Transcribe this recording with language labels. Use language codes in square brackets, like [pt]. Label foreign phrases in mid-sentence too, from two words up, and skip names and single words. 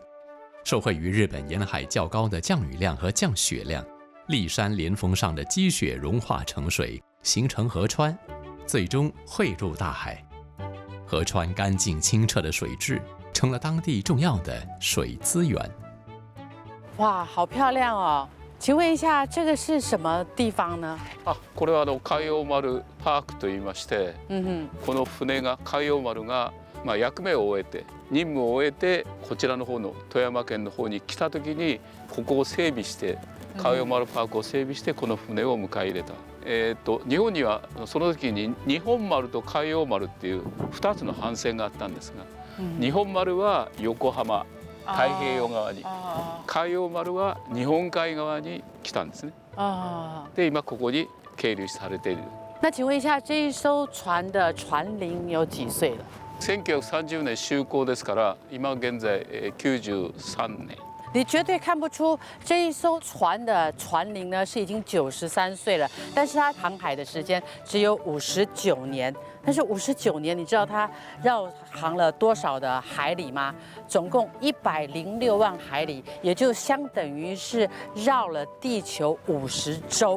[zh] 受惠于日本沿海较高的降雨量和降雪量，骊山连峰上的积雪融化成水，形成河川，最终汇入大海。河川干净清澈的水质，成了当地重要的水资源。哇，好漂亮哦！请问一下，这个是什么地方呢？ [ja] これは海洋丸パークといいまして、この船が海洋丸が役目を終えて任務を終えてこちらの方の富山県の方に来た時にここを整備して海洋丸パークを整備してこの船を迎え入れた。日本にはその時に日本丸と海洋丸っていう2つの帆船があったんですが、日本丸は横浜太平洋側に、海洋丸は日本海側に来たんですね。で今ここに係留されている。 [zh] 那请问一下，这一艘船的船龄有几岁了 [ja] 1930年就航ですから今現在93年。 [zh] 你绝对看不出这一艘船的船龄呢是已经93岁了，但是它航海的时间只有59年。但是59年，你知道它绕航了多少的海里吗？总共106万海里，也就相等于是绕了地球50周。